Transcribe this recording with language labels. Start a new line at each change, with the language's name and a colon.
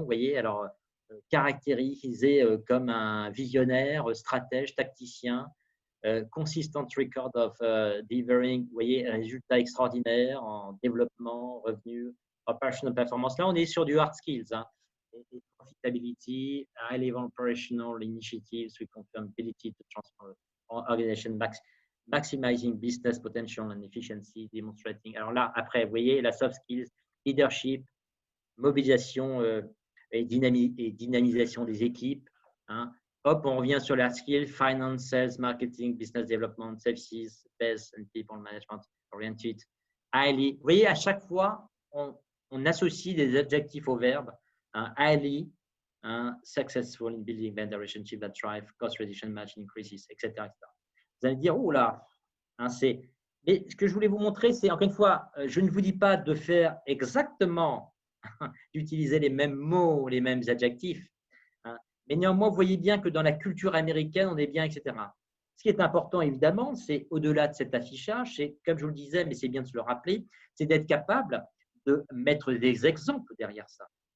French: Vous voyez, alors caractérisé comme un visionnaire, stratège, tacticien,
English: consistent record of delivering,
French: vous voyez, résultats extraordinaires en développement, revenus,
English: operational performance.
French: Là, on est sur du hard skills, hein.
English: Profitability, high level operational initiatives, we confirm ability to transform organization, maximizing business potential and efficiency, demonstrating.
French: Alors là, après, vous voyez, la soft skills, leadership, mobilisation et dynamisation des équipes, hein. Hop, on revient sur la skill,
English: finance, sales, marketing, business development, services, best and people management oriented, highly.
French: Vous voyez, à chaque fois, on associe des adjectifs au verbe.
English: Highly, successful in building vendor relationship that thrive, cost reduction, margin increases, etc., etc.
French: Vous allez dire, oh là, mais ce que je voulais vous montrer, c'est encore une fois, je ne vous dis pas de faire exactement, d'utiliser les mêmes mots, les mêmes adjectifs, mais néanmoins, vous voyez bien que dans la culture américaine, on est bien, etc. Ce qui est important, évidemment, c'est au-delà de cet affichage, c'est, comme je vous le disais, mais c'est bien de se le rappeler, c'est d'être capable de mettre des exemples derrière ça.